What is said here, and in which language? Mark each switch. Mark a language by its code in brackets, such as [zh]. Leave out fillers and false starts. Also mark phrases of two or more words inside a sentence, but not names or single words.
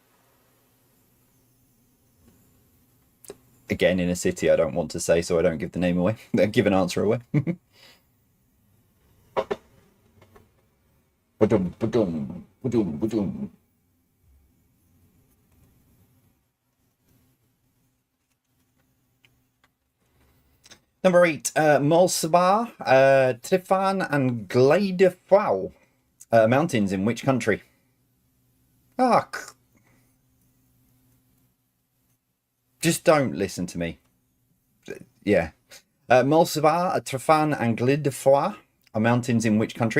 [en] Again, in a city I don't want to say, so I don't give the name away. Give an answer away. Ba-dum, ba-dum, ba-dum, ba-dum. Number 8, Molsbar, Trifan, and Gleidefrau. Mountains in which country? Ah, just don't listen to me. Yeah. Molsbar, Trifan, and Gleidefrau are mountains in which country?